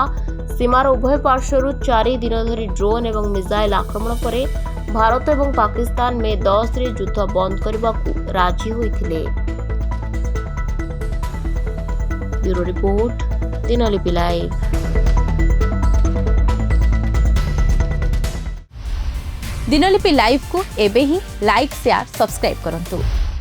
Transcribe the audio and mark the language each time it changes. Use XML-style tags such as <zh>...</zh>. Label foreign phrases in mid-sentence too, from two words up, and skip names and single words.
<or>ସୀମାର ଉଭୟ ପାର୍ଶ୍ୱରୁ 4 ଦିନ ଧରି ଡ୍ରୋନ୍ ଏବଂ ମିସାଇଲ୍ ଆକ୍ରମଣ ପରେ ଭାରତ ଏବଂ ପାକିସ୍ତାନ ମେ 10ରେ ଯୁଦ୍ଧ ବନ୍ଦ କରିବାକୁ ରାଜି ହୋଇଥିଲେ।</or> <en>bureau report,</en> <or>ଦିନଲିପି ଲାଇଭ୍। ଦିନଲିପି ଲାଇଭ କୁ ଏବେ ହିଁ</or> <en>like share subscribe</en> <or>କରନ୍ତୁ।</or>